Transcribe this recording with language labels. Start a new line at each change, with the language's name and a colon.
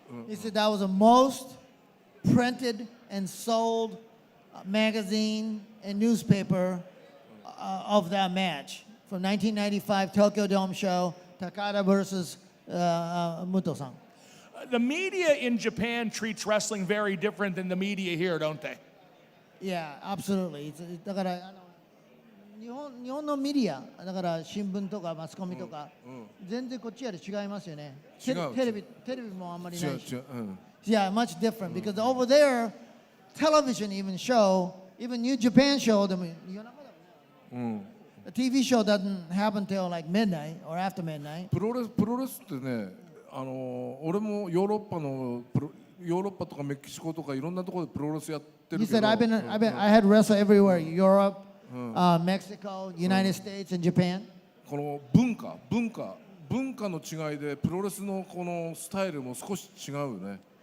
English: He said that was the most printed and sold magazine and newspaper of that match. From 1995 Tokyo Dome show, Takada versus Muto-san. The media in Japan treats wrestling very different than the media here, don't they? Yeah, absolutely.
Japanese: だから日本のメディアだから新聞とかマスコミとか、全然こっちより違いますよね。違う。テレビもあんまりないし。違う。
English: Yeah, much different because over there, television even show, even New Japan show, the TV show doesn't happen till like midnight or after midnight.
Japanese: プロレスってね、俺もヨーロッパとかメキシコとかいろんなところでプロレスやってる
English: He
Japanese: けど。
English: said, I had wrestled everywhere, Europe, Mexico, United States, and Japan.
Japanese: この文化の違いでプロレスのこのスタイルも少し違うよね。